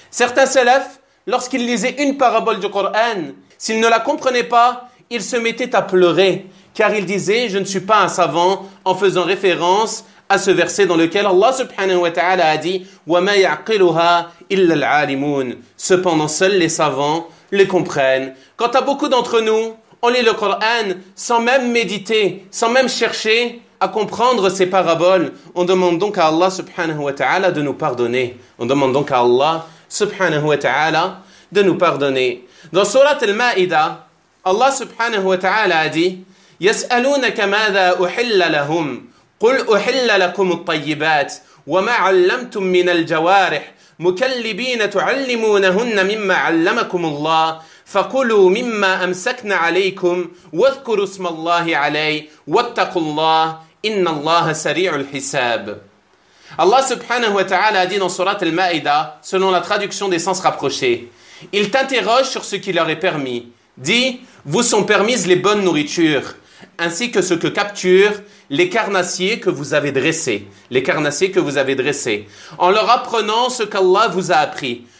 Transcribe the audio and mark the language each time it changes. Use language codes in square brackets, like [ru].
[fr] Certains salafs, lorsqu'ils lisaient une parabole du Coran, s'ils ne la comprenaient pas, ils se mettaient à pleurer, car ils disaient « Je ne suis pas un savant » en faisant référence à ce verset dans lequel Allah subhanahu wa ta'ala a dit « [ar] وَمَا يَعْقِلُهَا إِلَّا الْعَالِمُونَ [fr] » Cependant, seuls les savants les comprennent. Quant à beaucoup d'entre nous, on lit le Coran sans même méditer, sans même chercher à comprendre ses paraboles. On demande donc à Allah subhanahu wa ta'ala de nous pardonner. On demande donc à Allah subhanahu wa ta'ala de nous pardonner. Dans Surat Al-Ma'ida, Allah subhanahu wa ta'ala a dit [ar] « يَسْأَلُونَكَ مَاذَا أُحِلَّ لَهُمْ قُلْ أُحِلَّ لَكُمُ الطَّيِّبَاتِ وَمَا عَلَّمْتُمْ مِنَ الْجَوَارِحِ مُكَلِّبِينَ تُعَلِّمُونَهُنَّ مِمَّا عَلَّمَكُمُ اللَّهِ فَقُلُوا مِمَّا أَمْسَكْنَ عَلَيْكُمْ وَذْكُرُوا اسْمَ اللَّهِ عَلَيْهِ وَاتَّقُوا اللَّهِ إِنَّ اللَّهَ سَرِيعُ الْحِسَابِ. [fr] Allah subhanahu wa ta'ala a dit dans Surat Al-Ma'ida, selon la traduction des sens rapprochés, il t'interroge sur ce qui leur est permis. Dit, vous sont permises les bonnes nourritures, ainsi que ce que capturent les carnassiers que vous avez dressés. Les carnassiers que vous avez dressés. En leur apprenant ce qu'Allah vous a appris.